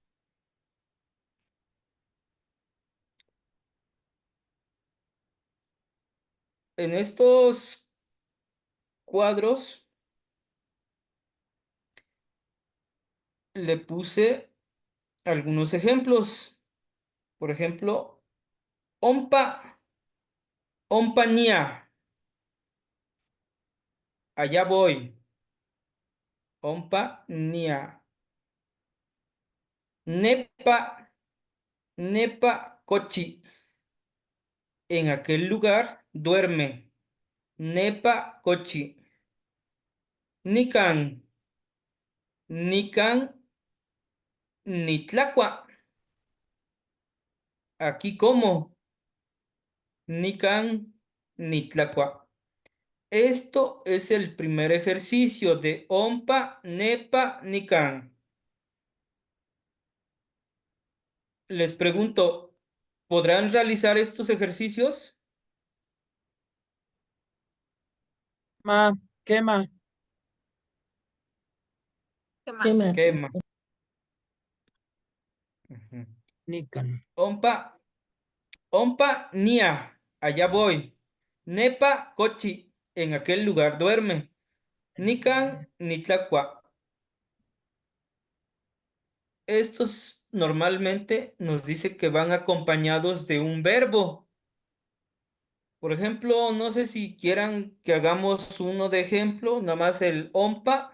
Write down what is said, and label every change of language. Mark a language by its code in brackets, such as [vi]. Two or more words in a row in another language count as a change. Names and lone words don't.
[es] En estos cuadros le puse algunos ejemplos. Por ejemplo, [nah] ompa, ompañía. [es] Allá voy. [nah] Ompañía. Nepa, nepa, cochi. [es] En aquel lugar duerme. [nah] Nepa, cochi. Nican, nican, nitlacua. [es] Aquí como. [nah] Nican, nitlacua. [es] Esto es el primer ejercicio de [nah] ompa, nepa, nican. [es] Les pregunto, ¿podrán realizar estos ejercicios? [nah] Ma, quema, Quema. [es] ¿Qué más? Ujú. [nah] Nican. Ompa, ompa, nia, [es] allá voy. [nah] Nepa, cochi, [es] en aquel lugar duerme. [nah] Nican, nitlacua. [es] Estos normalmente nos dice que van acompañados de un verbo. Por ejemplo, no sé si quieran que hagamos uno de ejemplo, nada más el ompa.